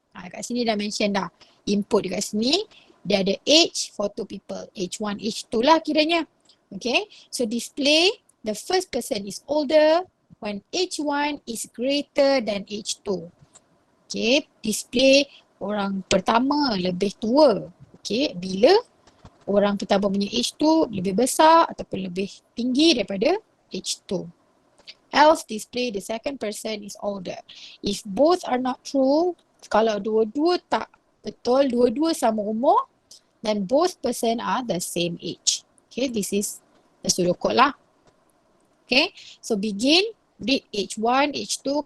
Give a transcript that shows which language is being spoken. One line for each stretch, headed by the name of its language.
Malay: Kat sini dah mention dah, input dekat sini, dia ada
English: age for 2 people. Age 1, age 2
Malay: lah kiranya.
English: Okay, so display the first person is older when age 1 is greater than age 2.
Malay: Okay, display orang pertama lebih tua. Okay, bila orang pertama punya age tu lebih besar ataupun lebih tinggi daripada age 2.
English: Else display the second person is older. If both are not true,
Malay: kalau dua-dua tak betul, dua-dua sama umur,
English: then both person are the same age. Okay, this is the pseudocode lah. Okay, so begin, read age 1, age 2.